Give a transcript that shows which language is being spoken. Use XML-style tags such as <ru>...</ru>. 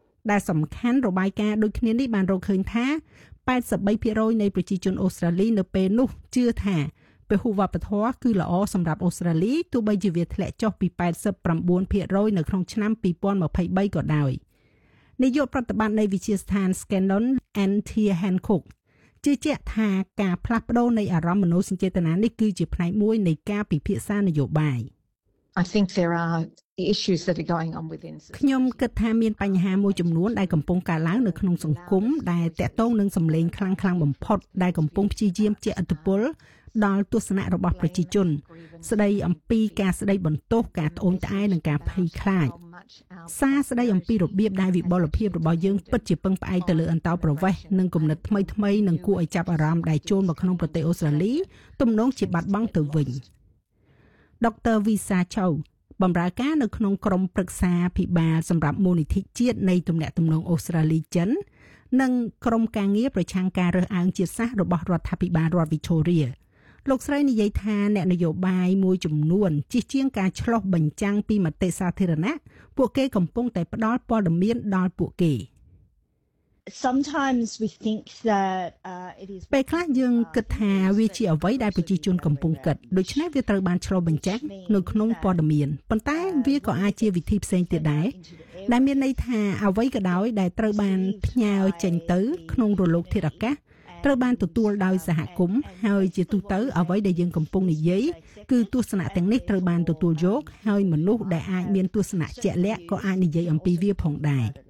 <km>ដែលសំខាន់របាយការណ៍ដូចគ្នានេះបានរកឃើញថា 83% នៃប្រជាជនអូស្ត្រាលីនៅពេលនោះជឿថាពហុវប្បធម៌គឺល្អសម្រាប់អូស្ត្រាលីទោះបីជាវាធ្លាក់ចុះពី 89% នៅក្នុងឆ្នាំ2023ក៏ដោយនាយកប្រតិបត្តិនៃវិទ្យាស្ថាន Scannon N.T. Hancock ជឿជាក់ថាការផ្លាស់ប្ដូរនៃអារម្មណ៍មនោសញ្ចេតនានេះគឺជាផ្នែកមួយនៃការពិភាក្សានយោបាយ</km> <en>I think there are issues that are going on within society.</en> <km>ខ្ញុំគិតថាមានបញ្ហាមួយចំនួនដែលកំពុងកើតឡើងនៅក្នុងសង្គមដែលតាក់ទងនឹងសម្លេងខ្លាំងខ្លាំងបំផុតដែលកំពុងព្យាយាមជាឥទ្ធិពលដល់ទស្សនៈរបស់ប្រជាជនស្ដីអំពីការស្ដីបន្ទោសការត្អូញត្អែរនិងការភ័យខ្លាចសារស្ដីអំពីរបៀបដែលវិបលភាពរបស់យើងពិតជាពឹងផ្អែកទៅលើអន្តរប្រវេសន៍និងគំនិតថ្មីថ្មីនិងគួរឲ្យចាប់អារម្មណ៍ដែលចូលមកក្នុងប្រទេសអូស្ត្រាលីទំនងជាបាត់បង់ទៅវិញ ដុកទ័រវីសាឆៅបម្រើការនៅក្នុងក្រុមប្រឹក្សាភិបាលសម្រាប់មូលនិធិជាតិនៃទំនាក់ទំនងអូស្ត្រាលីចិននិងក្រុមការងារប្រឆាំងការរើសអើងជាតិសាសន៍របស់រដ្ឋាភិបាលរដ្ឋវីឈូរីលោកស្រីនិយាយថាអ្នកនយោបាយមួយចំនួនជៀសជាងការឆ្លោះបញ្ចាំងពីមតិសាធារណៈពួកគេកំពុងតែផ្ដល់ព័ត៌មានដល់ពួកគេ</km> <en>Sometimes we think that it is</en> <km>ពេលខ្លះយើងគិតថាវាជាអ្វីដែលប្រជាជនកំពុងគិតដូច្នេះវាត្រូវបានឆ្លោះបញ្ចាំងនៅក្នុងព័ត៌មានប៉ុន្តែវាក៏អាចជាវិធីផ្សេងទៀតដែរដែលមានន័យថាអ្វីក៏ដោយដែលត្រូវបានផ្ញើចេញទៅក្នុងរលកធារកាសត្រូវបានទទួលដោយសហគមន៍ហើយជាទូទៅអ្វីដែលយើងកំពុងនិយាយគឺទស្សនៈទាំងនេះត្រូវបានទទួលយកហើយមនុស្សដែលអាចមានទស្សនៈជាក់លាក់ក៏អាចនិយាយអំពីវាផងដែរ</km>